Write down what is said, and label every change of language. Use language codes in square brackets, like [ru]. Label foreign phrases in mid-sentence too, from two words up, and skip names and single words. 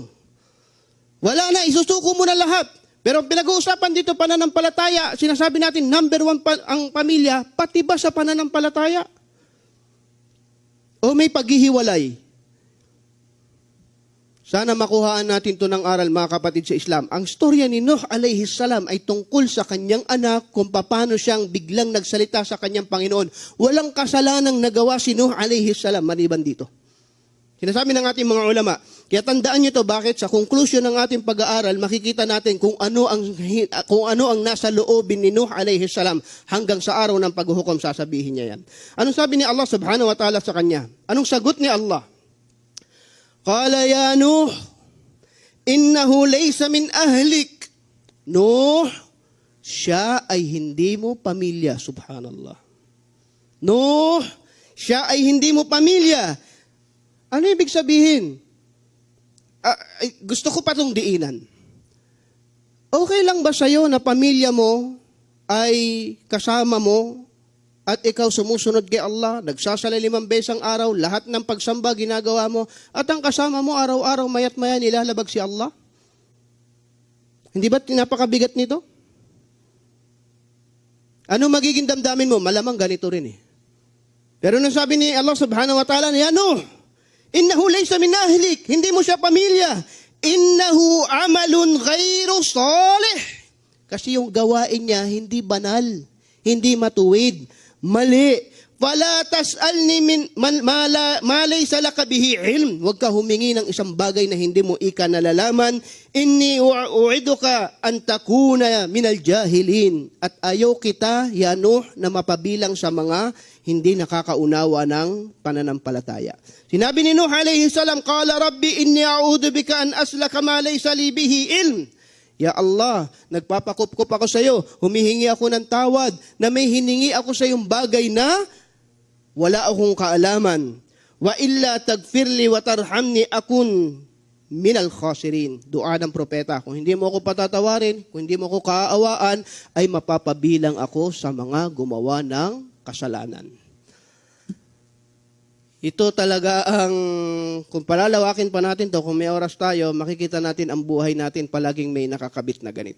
[tl] Wala na, isusuko mo na lahat. Pero pinag-uusapan dito, pananampalataya, sinasabi natin, number 1 ang pamilya, pati ba sa pananampalataya? O may paghihiwalay? Sana makuhaan natin ito ng aral, mga kapatid sa Islam. Ang storya ni Nuh [ar] عليه السلام [tl] ay tungkol sa kanyang anak kung paano siyang biglang nagsalita sa kanyang Panginoon. Walang kasalanang nagawa si Nuh [ar] عليه السلام [tl] maliban dito. Sinasabi ng ating mga ulama, kaya tandaan nyo to, bakit? Sa conclusion ng ating pag-aaral, makikita natin kung ano ang nasa loobin ni Nuh [ar] عليه السلام [tl] hanggang sa araw ng paghuhukom, sasabihin niya yan. Anong sabi ni Allah [ar] سبحانه وتعالى [tl] sa kanya? Anong sagot ni Allah? [ar] قال يا نوح إنه ليس من أهلك. [tl] Nuh, siya ay hindi mo pamilya, subhanallah. Nuh, siya ay hindi mo pamilya. Ano ibig sabihin? Gusto ko pa itong diinan. Okay lang ba sa'yo na pamilya mo ay kasama mo at ikaw sumusunod kay Allah, nagsasala 5 beses ang araw, lahat ng pagsamba ginagawa mo, at ang kasama mo araw-araw mayat maya nilalabag si Allah? Hindi ba napakabigat nito? Ano magiging damdamin mo? Malamang ganito rin eh. Pero nung sabi ni Allah [ar] سبحانه وتعالى, يا نوح إنه ليس من أهلك, [tl] hindi mo siya pamilya. [ar] إنه عمل غير صالح. [tl] Kasi yung gawain niya hindi banal, hindi matuwid, mali. [ar] فلا تسألني من ما ليس لك به علم. [tl] Huwag ka humingi ng isang bagay na hindi mo nalalaman. [ar] إني أعظك أن تكون من الجاهلين. [tl] At ayaw kita, ya Nuh, na mapabilang sa mga hindi nakakaunawa ng pananampalataya. Sinabi ni Nuh [ar] عليه السلام قال رب إني أعوذ بك أن أسألك ما ليس لي به علم. يا الله, [tl] nagpapakup-kup ako sa iyo, humihingi ako ng tawad na may hiningi ako sa iyong bagay na wala akong kaalaman. [ar] وإلا تغفر لي وترحمني أكن من الخاسرين. [tl] Dua ng propeta, kung hindi mo ako patatawarin, kung hindi mo ako kaaawaan, ay mapapabilang ako sa mga gumawa ng kasalanan. Ito talaga ang, kung palalawakin pa natin to, kung may oras tayo, makikita natin ang buhay natin palaging may nakakabit na ganito.